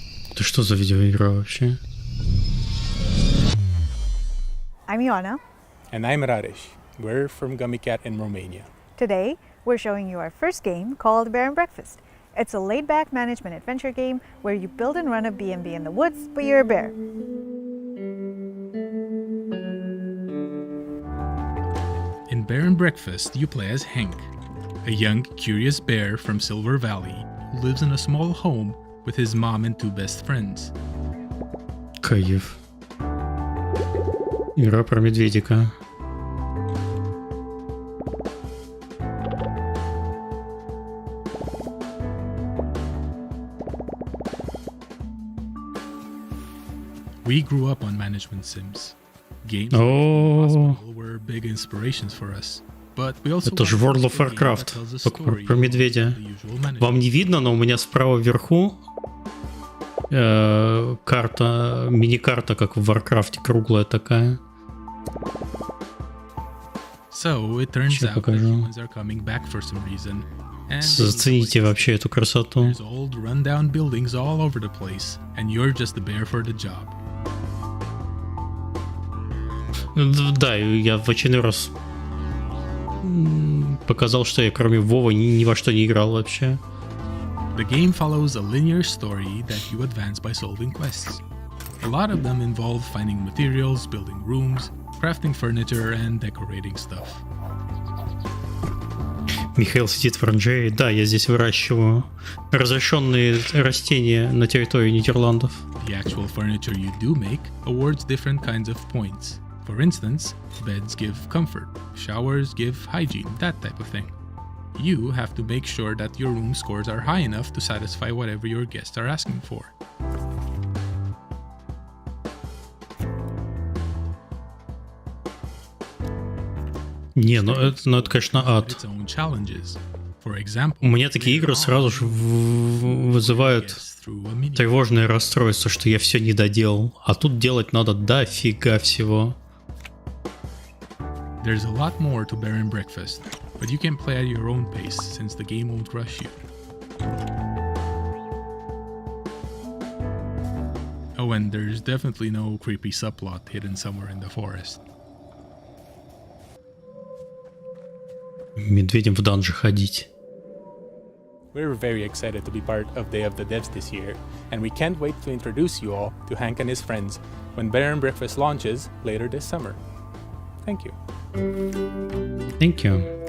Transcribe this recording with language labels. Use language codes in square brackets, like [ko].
[ru] Это что за видеоигра вообще? [en] I'm Ioana. And I'm Raresh. We're from Gummy Cat in Romania. Today, we're showing you our first game called Bear and Breakfast. It's a laid-back management adventure game where you build and run a B&B in the woods, but you're a bear. In Bear and Breakfast, you play as Henk, a young, curious bear from Silver Valley who lives in a small home with his mom and two best friends. [ru] Кайф. Игра про медведика. [en] We grew up on management sims. Games like Hospital were big inspirations for us. But we also [ru] Это же World of Warcraft, только про медведя. Вам не видно, но у меня справа вверху карта, мини-карта, как в Warcraft, круглая такая. [en] So it turns out that humans are coming back for some reason. [ru] Зацените вообще эту красоту. [en] There's old run-down buildings all over the place, and you're just the bear for the job. [ru] Да, я в очередной раз показал, что я кроме Вова ни во что не играл вообще. [en] The game follows a linear story that you advance by solving quests. A lot of them involve finding materials, building rooms, crafting furniture and decorating stuff. [ru] Михаил сидит в оранжерее. Да, я здесь выращиваю разрешенные растения на территории Нидерландов. [en] The actual furniture you do make awards different kinds of points. For instance, beds give comfort, showers give hygiene, that type of thing. You have to make sure that your room scores are high enough to satisfy whatever your guests are asking for. [ru] Не, ну это, конечно, ад. У меня такие игры сразу же вызывают тревожное расстройство, что я все не доделал. А тут делать надо дофига всего. [en] There's a lot more to Bear and Breakfast, but you can play at your own pace since the game won't rush you. Oh, and there's definitely no creepy subplot hidden somewhere in the forest. [ru] Медведям в данжи ходить. [en] We're very excited to be part of Day of the Devs this year, and we can't wait to introduce you all to Hank and his friends when Bear and Breakfast launches later this summer. Thank you. Thank you.